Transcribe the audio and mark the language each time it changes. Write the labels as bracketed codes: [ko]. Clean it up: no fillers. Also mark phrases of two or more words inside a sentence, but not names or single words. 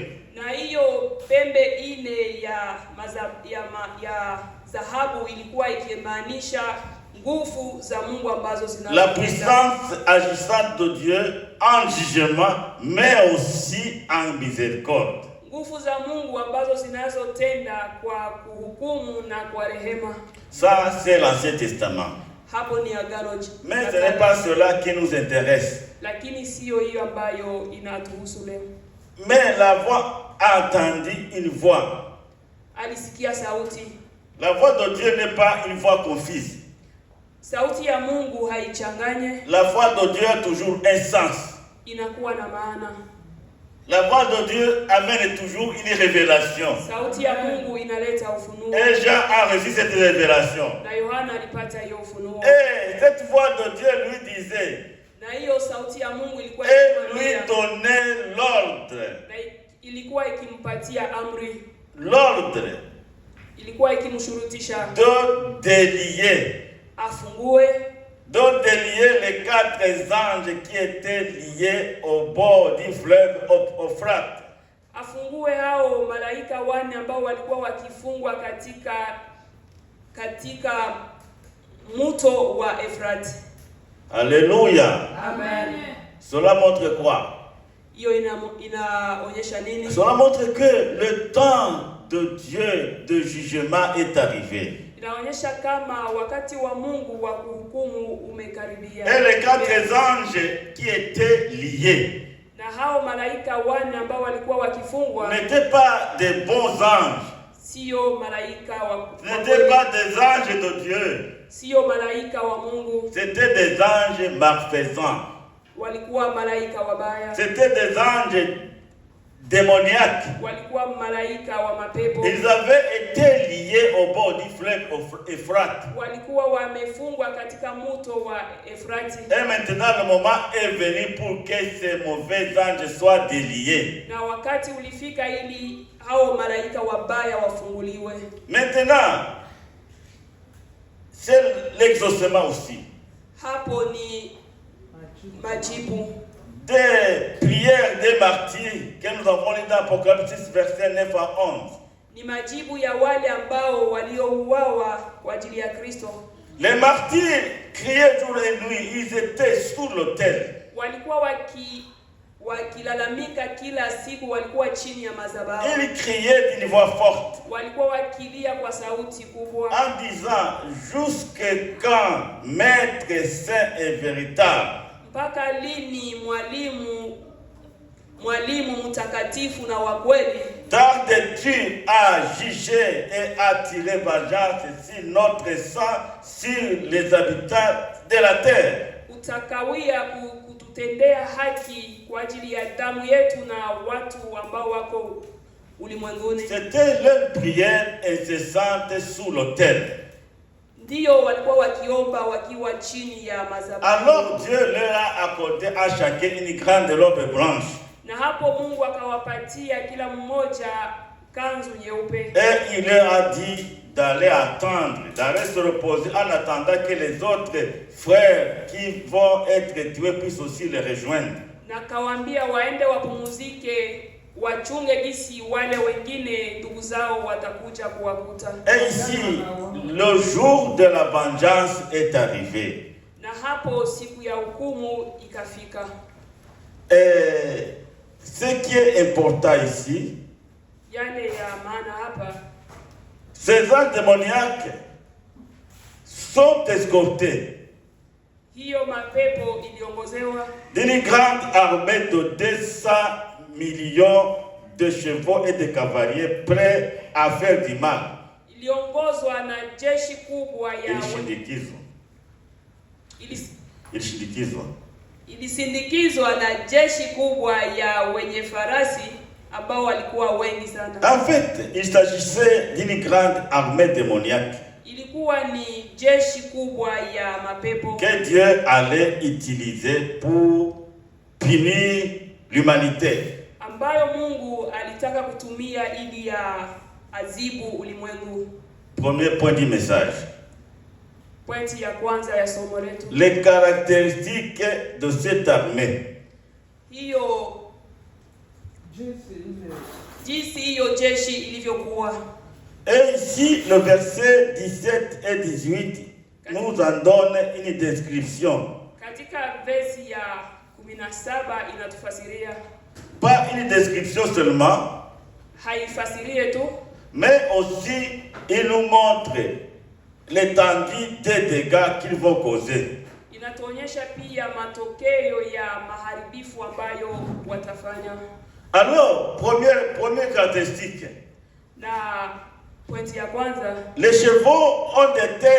[sw] Na hiyo pembe ine ya dhahabu ilikuwa ikimaanisha nguvu za Mungu ambazo zinatenda. [fr] La puissance agissante de Dieu en jugement mais aussi en miséricorde. [sw] Nguvu za Mungu ambazo zinazotenda kwa kuhukumu na kwa rehema. [fr] Ça c'est l'Ancien Testament. [sw] Hapo ni agano. [fr] Mais ce n'est pas cela qui nous intéresse. [sw] Lakini sio hiyo ambayo inatuhusu leo. [fr] Mais la voix a entendu une voix. [sw] Alisikia sauti. [fr] La voix de Dieu n'est pas une voix confuse. [sw] Sauti ya Mungu haichanganye. [fr] La voix de Dieu a toujours un sens. [sw] Inakuwa na maana. [fr] La voix de Dieu amène toujours une révélation. [sw] Sauti ya Mungu inaleta ufunuo. [fr] Et Jean a reçu cette révélation. [sw] Na Yohana alipata hiyo ufunuo. [fr] Et cette voix de Dieu lui disait, [sw] Na hiyo sauti ya Mungu ilikuwa [fr] et lui donnait l'ordre. [sw] Na ilikuwa ikimpatia amri. [fr] L'ordre. [sw] Ilikuwa ikimshurutisha [fr] de délier. [sw] Afungue. [fr] De délier les 4 anges qui étaient liés au bord du fleuve Euphrate. [sw] Afungue hao malaika 4 ambao walikuwa wakifungwa katika mto wa Efrati. [fr] Alléluia. [sw] Amen. [fr] Cela montre quoi? [sw] Hiyo inaonyesha nini? [fr] Cela montre que le temps de Dieu de jugement est arrivé. [sw] Inaonyesha kama wakati wa Mungu wa kuhukumu umekaribia. [fr] Et les 4 anges qui étaient liés, [sw] na hao malaika 4 ambao walikuwa wakifungwa, [fr] n'étaient pas des bons anges. [sw] Sio malaika wa [fr] n'étaient pas des anges de Dieu. [sw] Sio malaika wa Mungu. [fr] C'étaient des anges malfaisants. [sw] Walikuwa malaika wabaya. [fr] C'étaient des anges démoniaques. [sw] Walikuwa malaika wa mapepo. [fr] Ils avaient été liés au bord du fleuve Euphrate. [sw] Walikuwa wamefungwa katika mto wa Efrati. [fr] Et maintenant le moment est venu pour que ces mauvais anges soient déliés. [sw] Na wakati ulifika ili hao malaika wabaya wafunguliwe. [fr] Maintenant c'est l'exaucement aussi. [sw] Hapo ni majibu [fr] des prières des martyrs que nous avons lu dans Apocalypse 6 versets 9 à 11. [sw] Ni majibu ya wale ambao waliouawa kwa ajili ya Kristo. [fr] Les martyrs criaient jour et nuit, ils étaient sous l'autel. [sw] Walikuwa wakilalamika kila siku, walikuwa chini ya madhabahu. [fr] Ils criaient d'une voix forte. [sw] Walikuwa wakilia kwa sauti kubwa. [fr] En disant, jusque quand maître saint et véritable? [sw] Mpaka lini mwalimu mtakatifu na wa kweli? [fr] Tardes-tu à juger et à tirer vengeance sur notre sang, sur les habitants de la terre? [sw] Utakawia kututendea haki kwa ajili ya damu yetu na watu ambao wako ulimwenguni. [fr] C'était leur prière incessante sous l'autel. [sw] Ndio walikuwa wakiomba wakiwa chini ya madhabahu. [fr] Alors Dieu leur a accordé à chacun une grande robe blanche. [sw] Na hapo Mungu akawapatia kila mmoja kanzu nyeupe. [fr] Et il leur a dit d'aller attendre, d'aller se reposer en attendant que les autres frères qui vont être tués puissent aussi les rejoindre. [sw] Na kawaambia waende wapumzike, wachunge gisi wale wengine ndugu zao watakuja kuwakuta. [fr] Et ici, le jour de la vengeance est arrivé. [sw] Na hapo siku ya hukumu ikafika. [fr] Et ce qui est important ici, [sw] yale ya maana hapa, [fr] ces anges démoniaques sont escortés [sw] hiyo mapepo iliongozewa [fr] d'une grande armée de 200 millions de chevaux et de cavaliers prêts à faire du mal. [sw] Iliongozwa na jeshi kubwa ya ilisindikizwa na jeshi kubwa ya wenye farasi ambao walikuwa wengi sana. [fr] En fait, il s'agissait d'une grande armée démoniaque. [sw] Ilikuwa ni jeshi kubwa ya mapepo [fr] que Dieu allait utiliser pour punir l'humanité. [sw] Ambayo Mungu alitaka kutumia ili ya azibu ulimwengu. [fr] Premier point du message. [sw] Pointi ya kwanza ya somo letu. [fr] Les caractéristiques de cette armée. [sw] Hiyo jinsi hiyo jeshi ilivyokuwa. [fr] Et ici, le verset 17 et 18 nous en donne une description. [sw] Katika versi ya 17 inatufasiria. [fr] Pas une description seulement, [sw] haifasirie tu, [fr] mais aussi il nous montre l'étendue des dégâts qu'ils vont causer. [sw] Inatuonyesha pia matokeo ya maharibifu ambayo watafanya. [fr] Alors, première caractéristique. [sw] Na pointi ya kwanza, [fr] les chevaux ont des